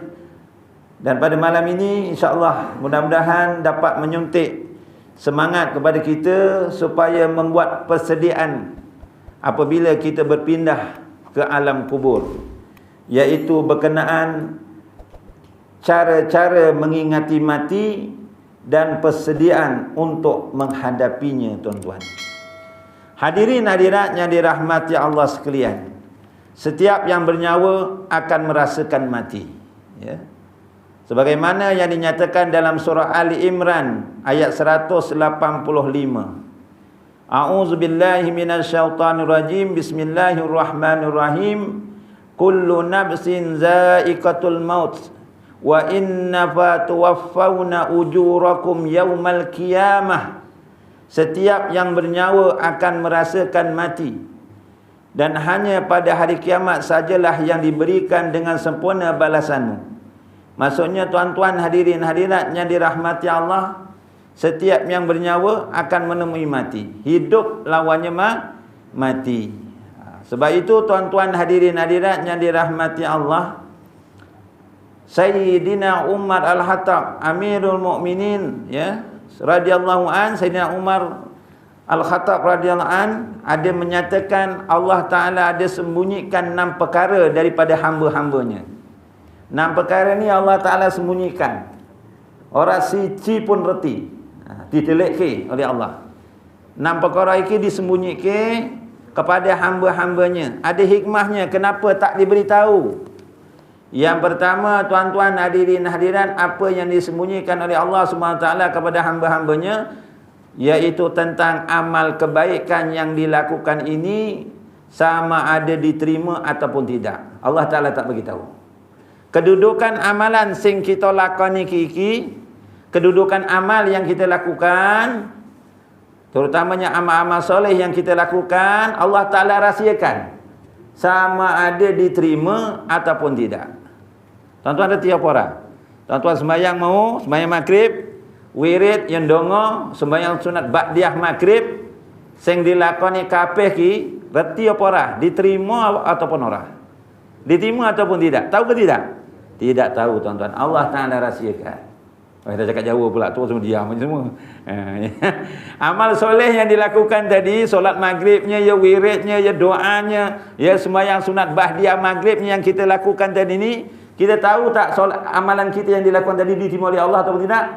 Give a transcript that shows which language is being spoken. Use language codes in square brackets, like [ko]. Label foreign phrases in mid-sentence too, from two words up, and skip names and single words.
[ms] Dan pada malam ini [ar] إن شاء الله [ms] mudah-mudahan dapat menyuntik semangat kepada kita supaya membuat persediaan apabila kita berpindah ke alam kubur, iaitu berkenaan cara-cara mengingati mati dan persediaan untuk menghadapinya tuan-tuan. Hadirin hadirat yang dirahmati Allah sekalian, setiap yang bernyawa akan merasakan mati, ya. Sebagaimana yang dinyatakan dalam surah Ali Imran ayat 185. [ar] أعوذ بالله من الشيطان الرجيم. Bismillahirrahmanirrahim. كل نفس ذائقة الموت وإنما توفون أجوركم يوم القيامة. [ms] Setiap yang bernyawa akan merasakan mati, dan hanya pada hari kiamat sajalah yang diberikan dengan sempurna balasanmu. Maksudnya tuan-tuan hadirin hadirat yang dirahmati Allah, setiap yang bernyawa akan menemui mati. Hidup lawannya mati. Sebab itu tuan-tuan hadirin hadirat yang dirahmati Allah, Sayyidina Umar Al-Khattab Amirul Mukminin, ya, [ar] رضي الله عن, [ms] Sayyidina Umar Al-Khattab [ar] رضي الله عن, [ms] ada menyatakan Allah Ta'ala ada sembunyikan 6 perkara daripada hamba-hambanya. 6 perkara ni Allah Ta'ala sembunyikan. Orang sici pun reti, diteleki oleh Allah. 6 perkara ini disembunyikan kepada hamba-hambanya. Ada hikmahnya kenapa tak diberitahu. Yang pertama tuan-tuan hadirin hadirat, apa yang disembunyikan oleh Allah SWT kepada hamba-hambanya, iaitu tentang amal kebaikan yang dilakukan ini sama ada diterima ataupun tidak. Allah Ta'ala tak beritahu. Kedudukan amalan [jv] sing kita lakoni kiki, [ms] kedudukan amal yang kita lakukan, terutamanya amal-amal soleh yang kita lakukan, Allah Ta'ala rahsiakan sama ada diterima ataupun tidak. Tuan-tuan ada tiap orang. Tuan-tuan sembahyang maghrib, wirid yang dongo, sembahyang sunat ba'diyah maghrib, [jv] sing dilakoni kabeh ki, reti apa ora? [ms] Diterima ataupun ora? Diterima ataupun tidak? Tahu ke tidak? Tidak tahu tuan-tuan. Allah Ta'ala rahsiakan. Kita cakap jauh pula tu semua diam semua. Amal soleh yang dilakukan tadi, solat maghribnya, ya wiridnya, ya doanya, ya sembahyang sunat ba'diyah maghribnya yang kita lakukan tadi ni, kita tahu tak solat amalan kita yang dilakukan tadi diterima oleh Allah atau tidak?